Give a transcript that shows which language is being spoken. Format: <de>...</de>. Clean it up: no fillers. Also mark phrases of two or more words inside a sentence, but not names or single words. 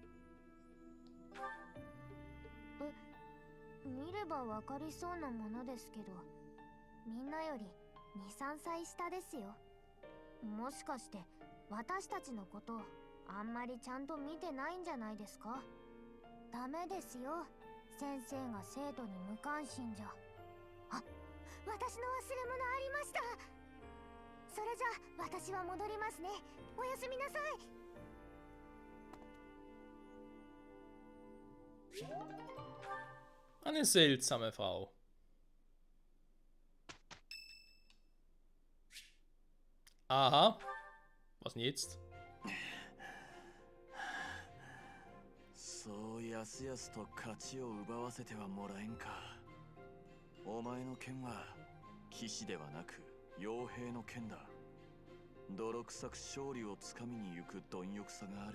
<ja>見ればわかりそうなものですけど、みんなより 2、3歳下ですよ。もしかして私たちのことあんまりちゃんと見てないんじゃないですか。ダメですよ、先生が生徒に無関心じゃ。あ、私の忘れ物ありました。それじゃ私は戻りますね。おやすみなさい。</ja> <de>Eine seltsame Frau. Aha. Was denn jetzt?</de> <ja>そうやすやすと勝ちを奪わせてはもらえんか。お前の剣は騎士ではなく傭兵の剣だ。泥臭く勝利をつかみに行く貪欲さがある。</ja>